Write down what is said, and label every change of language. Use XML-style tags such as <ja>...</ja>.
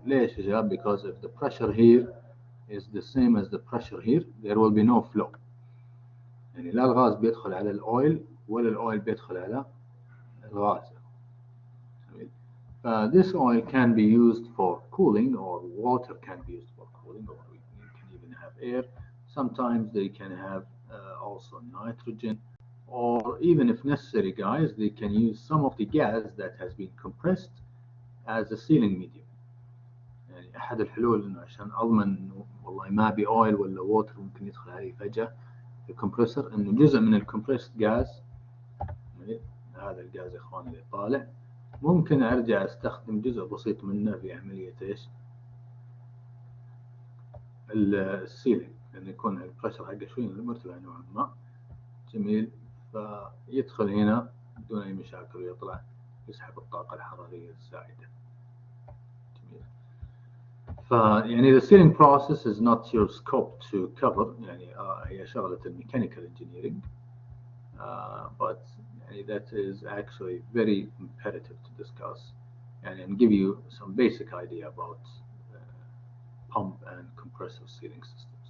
<ar>ليش يا شباب؟</ar> <en>Because if the pressure here is the same as the pressure here, there will be no flow.</en> <ar>يعني لا الغاز بيدخل على الأويل ولا الأويل بيدخل على الغاز.</ar> <en>This oil can be used for cooling, or water can be used for cooling, or you can even have air. Sometimes they can have also nitrogen, or even if necessary, guys, they can use some of the gas that has been compressed as a sealing medium.</en> <ar>يعني أحد الحلول إنه عشان أضمن إنه والله ما بي oil ولا water ممكن يدخل عليه فجأة الكمبرسور، إنه جزء من الكمبريسد جاز، هذا الجاز يا إخواني اللي طالع، ممكن أرجع أستخدم جزء بسيط منه في عملية إيش؟ السيلينج، لأن يكون البريشر حقه شوي مرتفع نوعا ما، جميل، فيدخل هنا بدون أي مشاكل ويطلع يسحب الطاقة الحرارية الزائدة. جميل. فيعني</ar> <en>the sealing process is not your scope to cover،</en> <ar>يعني هي شغلة الميكانيكال</ar> <en>engineering، but that is actually very imperative to discuss and give you some basic idea about pump and compressor sealing systems.</en>